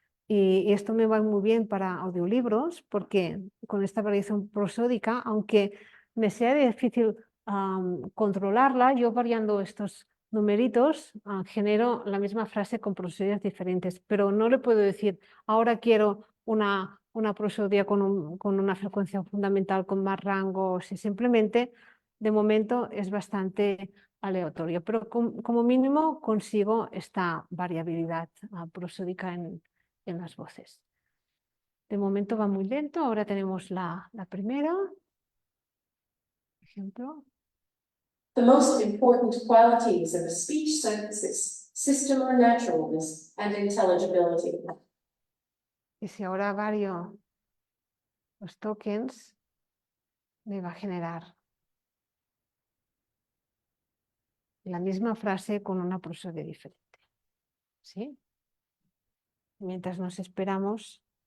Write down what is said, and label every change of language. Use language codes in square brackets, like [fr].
[es] Y esto me va muy bien para audiolibros, porque con esta variación prosódica, aunque me sea difícil controlarla, yo variando estos numeritos genero la misma frase con prosodias diferentes, pero no le puedo decir, ahora quiero una prosodia con una frecuencia fundamental con más rango, si simplemente de momento es bastante aleatorio, pero como mínimo consigo esta variabilidad prosódica en las voces. De momento va muy lento, ahora tenemos la primera. Ejemplo. [en] The most important qualities of a speech synthesis system are naturalness and intelligibility. [es] Y si ahora varío los tokens, me va a generar la misma frase con una prosodia diferente. ¿Sí? Mientras nos esperamos.